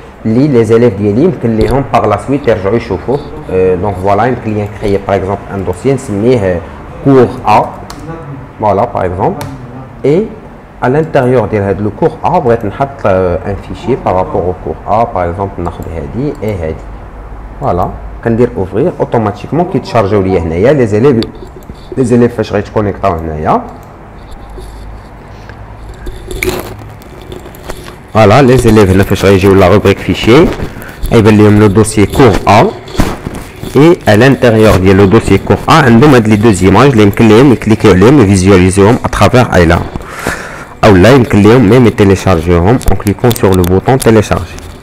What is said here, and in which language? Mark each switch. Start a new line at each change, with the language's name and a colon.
French: les élèves
Arabic: ديالي يمكن ليهم
French: par la suite
Arabic: يرجعوا يشوفوه.
French: Donc voilà,
Arabic: يمكن لي
French: créer par exemple un dossier
Arabic: نسميه
French: cours A, voilà par exemple, et à l'intérieur de le cours A
Arabic: بغيت نحط
French: un fichier par rapport au cours A, par exemple
Arabic: ناخذ هذه
French: et هذه.
Arabic: Voilà, كندير
French: ouvrir automatiquement
Arabic: كيتشارجيو ليا هنايا
French: les élèves
Arabic: فاش غيتكونيكطاو هنايا.
French: Voilà, les élèves
Arabic: هنا فاش غيجيو
French: la rubrique fichier غيبان لهم le dossier cours A, et à l'intérieur ديال le dossier cours A
Arabic: عندهم هاد
French: les deux images
Arabic: اللي يمكن لهم يكليكيو عليهم ويفيزواليزيوهم
French: à travers Ayla, ou là
Arabic: يمكن لهم
French: même téléchargéهم en cliquant sur le bouton télécharger.